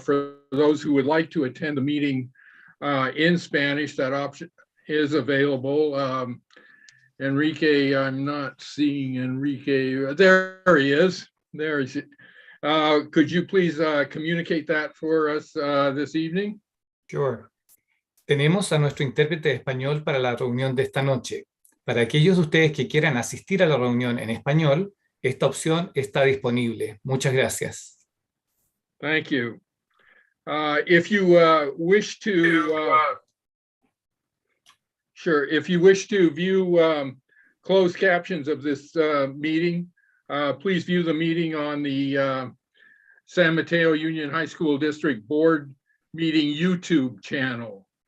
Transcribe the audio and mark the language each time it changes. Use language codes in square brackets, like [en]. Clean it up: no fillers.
[en] For those who would like to attend the meeting in Spanish, that option is available. Enrique, I'm not seeing Enrique. There he is. There he is. Could you please communicate that for us this evening? Sure. [es] Tenemos a nuestro intérprete de español para la reunión de esta noche. Para aquellos de ustedes que quieran asistir a la reunión en español, esta opción está disponible. Muchas gracias. [en] Thank you. If you wish to, if you wish to view closed captions of this meeting, please view the meeting on the San Mateo Union High School District Board Meeting YouTube channel.